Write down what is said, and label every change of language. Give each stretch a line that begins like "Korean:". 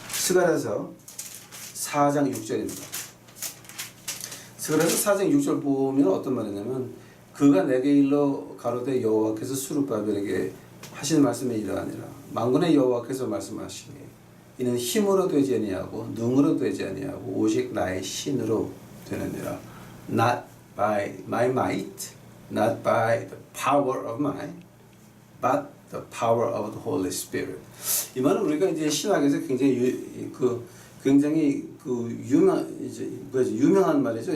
Korean: 스가랴서 4장 6절입니다. 스가랴서 4장 6절 보면 어떤 말이냐면 그가 내게 일러 가로되 여호와께서 스룹바벨에게 하시는 말씀이 이러하니라. 만군의 여호와께서 말씀하시니 이는 힘으로 되지 아니하고 능으로 되지 아니하고 오직 나의 신으로 되느니라.
English: Not by my might, not by the power of mine, but the power of the Holy Spirit.
Korean: 이 말은 우리가 이제 신학에서 굉장히 유명한 말이죠.